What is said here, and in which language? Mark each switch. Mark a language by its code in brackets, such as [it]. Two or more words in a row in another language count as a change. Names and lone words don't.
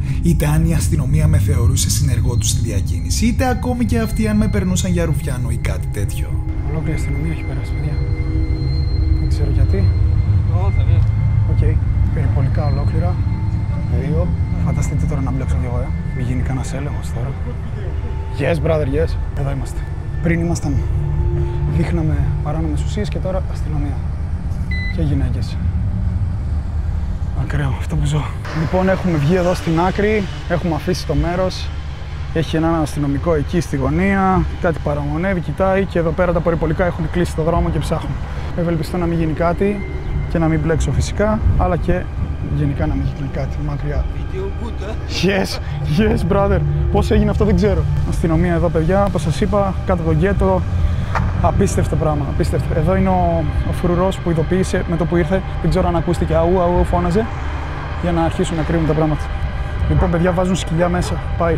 [el] Είτε αν η αστυνομία με θεωρούσε συνεργό του στη διακίνηση, είτε ακόμη και αυτοί αν με περνούσαν για ρουφιάνο ή κάτι τέτοιο. Ολόκληρη αστυνομία έχει περάσει, παιδιά. Δεν ξέρω γιατί. Οκ. Περιπολικά ολόκληρα. 2. Φανταστείτε τώρα να μπλέξω κι εγώ, Μην γίνει κανένας έλεγχος τώρα. [en] Yes, brother, yes. [el] Εδώ είμαστε. Πριν ήμασταν. Δείχναμε παράνομες ουσίες και τώρα αστυνομία. Και γυναίκες. Ακραίο αυτό που ζω. Λοιπόν, έχουμε βγει εδώ στην άκρη, έχουμε αφήσει το μέρος. Έχει έναν αστυνομικό εκεί στη γωνία, κάτι παραμονεύει, κοιτάει και εδώ πέρα τα περιπολικά έχουν κλείσει το δρόμο και ψάχνουν. Ευελπιστώ να μην γίνει κάτι και να μην μπλέξω φυσικά, αλλά και γενικά να μην γίνει κάτι μακριά. [en] Yes, brother. [el] Πώς έγινε αυτό δεν ξέρω. Αστυνομία εδώ, παιδιά, όπως σας είπα, κάτω από το γκέτο. Απίστευτο πράγμα, απίστευτο. Εδώ είναι ο φρουρός που ειδοποίησε με το που ήρθε. Δεν ξέρω αν ακούστηκε, αού, φώναζε, για να αρχίσουν να κρύβουν τα πράγματα. Λοιπόν, παιδιά, βάζουν σκυλιά μέσα. Πάει.